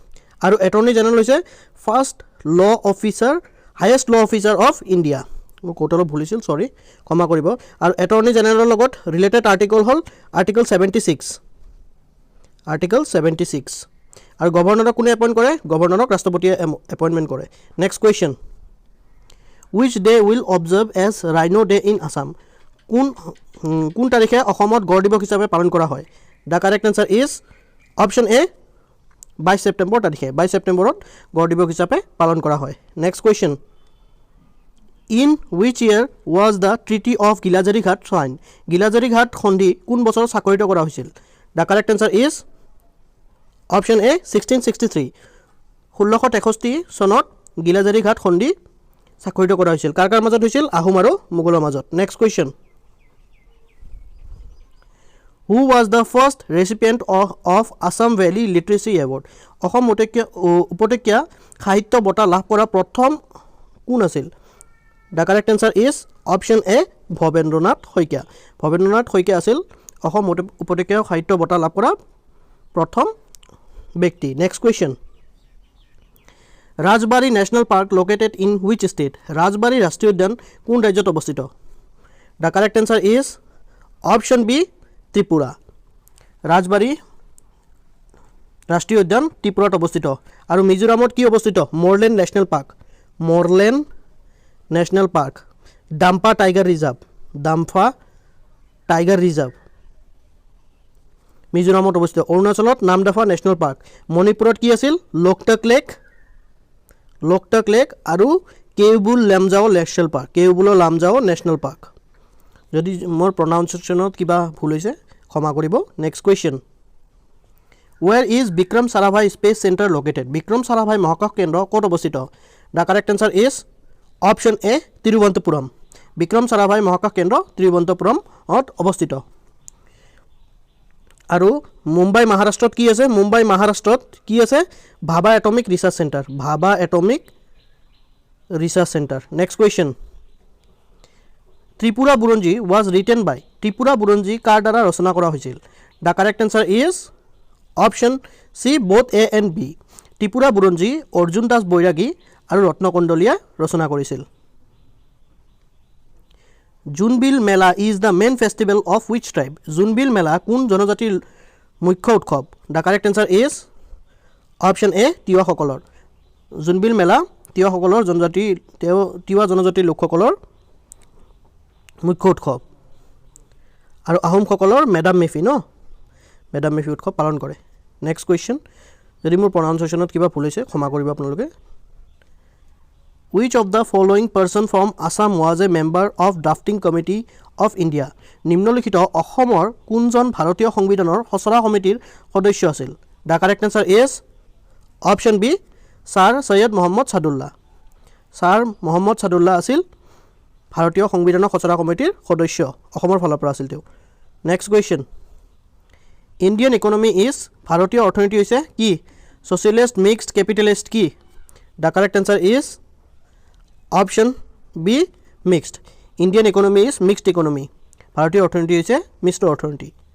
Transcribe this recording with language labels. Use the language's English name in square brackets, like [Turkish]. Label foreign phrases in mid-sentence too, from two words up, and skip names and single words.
[Assamese] আৰু [English] attorney general [Assamese] হৈছে [English] first law officer highest law officer of India [Assamese] মোৰ কোট অলপ ভুল হৈছিল সৰি ক্ষমা কৰিব আৰু এটৰ্নি জেনেৰেলৰ লগত ৰিলেটেড আৰ্টিকল হ'ল আৰ্টিকল 76 আৰু গভৰ্ণৰক কোনে এপইণ্ট কৰে গভৰ্ণৰক ৰাষ্ট্ৰপতিয়ে এপইণ্টমেণ্ট কৰে [English] next question which day will observe as Rhino Day in Assam [Assamese] কোন তাৰিখে অসমত গড় দিৱস হিচাপে পালন কৰা হয় [English] the correct answer is option A [Assamese] 22 ছেপ্টেম্বৰ তাৰিখে 22 ছেপ্টেম্বৰত গড় দিৱস হিচাপে পালন কৰা হয় [English] next question in which year was the Treaty of Ghilajarighat signed [Assamese] Ghilajarighat সন্ধি কোন বছৰত স্বাক্ষৰিত কৰা হৈছিল [English] the correct answer is option A [Assamese] 1663 1663 চনত গিলাজাৰিঘাট সন্ধি স্বাক্ষৰিত কৰা হৈছিল কাৰ কাৰ মাজত হৈছিল আহোম আৰু মোগলৰ মাজত [English] next question who was the first recipient of Assam Valley Literacy Award [Assamese] অসম উপত্যকা সাহিত্য বঁটা লাভ কৰা প্ৰথম কোন আছিল [English] the correct answer is option A [Assamese] ভবেন্দ্ৰনাথ শইকীয়া আছিল অসম উপত্যকা সাহিত্য বঁটা লাভ কৰা প্ৰথম ব্যক্তি [English] next question Rajbari National Park located in which state? [Assamese] Rajbari Rashtriya Udyan কোন ৰাজ্যত অৱস্থিত? [English] The correct answer is option B Tripura. [Assamese] Rajbari Rashtriya Udyan ত্ৰিপুৰাত অৱস্থিত আৰু মিজোৰামত কি অৱস্থিত? [English] Moreland National Park. Dampa Tiger Reserve. [Assamese] মিজোৰামত অৱস্থিত অৰুণাচলত নামদাফা নেশ্যনেল পাৰ্ক মণিপুৰত কি আছিল লোকটাক লেক আৰু কেউবুল লামজাও নেশ্যনেল পাৰ্ক যদি মোৰ প্ৰনাউন্সিয়েশ্যনত কিবা ভুল হৈছে ক্ষমা কৰিব [English] next question where is [Assamese] বিক্ৰম সাৰাভাই [English] space centre located [Assamese] বিক্ৰম সাৰাভাই মহাকাশ কেন্দ্ৰ ক'ত অৱস্থিত [English] the correct answer is option A [Assamese] তিৰুৱন্তপুৰম বিক্ৰম সাৰাভাই মহাকাশ কেন্দ্ৰ তিৰুৱন্তপুৰমত অৱস্থিত আৰু মুম্বাই মহাৰাষ্ট্ৰত কি আছে ভাবা এটমিক ৰিচাৰ্চ চেণ্টাৰ [English] next question [Assamese] ত্ৰিপুৰা বুৰঞ্জী [English] was written by [Assamese] ত্ৰিপুৰা বুৰঞ্জী কাৰ দ্বাৰা ৰচনা কৰা হৈছিল [English] the correct answer is option C both A and B [Assamese] ত্ৰিপুৰা বুৰঞ্জী অৰ্জুন দাস বৈৰাগী আৰু ৰত্নকণ্ডলীয়া ৰচনা কৰিছিল [English] Jonbell Mela is the main festival of which tribe? [Assamese] Jonbell Mela কোন জনজাতিৰ মুখ্য উৎসৱ? [English] The correct answer is option A [Assamese] তিৱাসকলৰ Jonbell Mela তিৱাসকলৰ তিৱা জনজাতিৰ লোকসকলৰ মুখ্য উৎসৱ আৰু আহোমসকলৰ মেডাম মেফি উৎসৱ পালন কৰে [English] next question [Assamese] যদি মোৰ প্ৰনাউন্সিয়েশ্যনত কিবা ভুল হৈছে ক্ষমা কৰিব আপোনালোকে [English] Which of the following person from Assam was a member of drafting committee of India? [Assamese] নিম্নলিখিত অসমৰ কোনজন ভাৰতীয় সংবিধানৰ খচৰা সমিতিৰ সদস্য আছিল? [English] The correct answer is option B Sir Syed Mohammad Sadullah. [Assamese] Sir Mohammad Sadullah আছিল ভাৰতীয় সংবিধানৰ খচৰা কমিটিৰ সদস্য অসমৰ ফালৰ পৰা আছিল তেওঁ [English] next question Indian economy is [Assamese] ভাৰতীয় অৰ্থনীতি হৈছে কি [English] socialist mixed capitalist [Assamese] কি [English] The correct answer is option B mixed Indian economy is mixed economy [Assamese] ভাৰতীয় অৰ্থনীতি হৈছে মিশ্ৰ অৰ্থনীতি